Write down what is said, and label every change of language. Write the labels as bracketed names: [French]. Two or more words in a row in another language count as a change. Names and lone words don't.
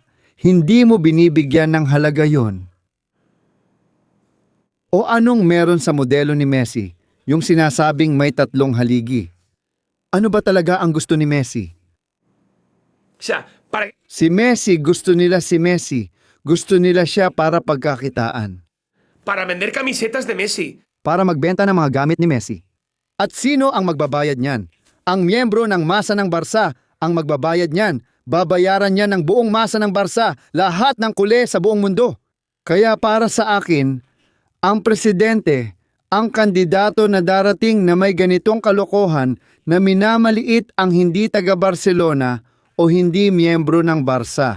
[Filipino] Hindi mo binibigyan ng halaga yon. O anong meron sa modelo ni Messi, yung sinasabing may 3 haligi? Ano ba talaga ang gusto ni Messi? [Spanish] O sea, para [Filipino] Si Messi, gusto nila si Messi. Gusto nila siya para pagkakitaan. [Spanish] vender camisetas de Messi. [Filipino] Para magbenta ng mga gamit ni Messi. At sino ang magbabayad niyan? Ang miyembro ng masa ng Barca ang magbabayad niyan. Babayaran niya ng buong masa ng Barsa, lahat ng kule sa buong mundo. Kaya para sa akin, ang presidente, ang kandidato na darating na may ganitong kalokohan na minamaliit ang hindi taga-Barcelona o hindi miyembro ng Barsa.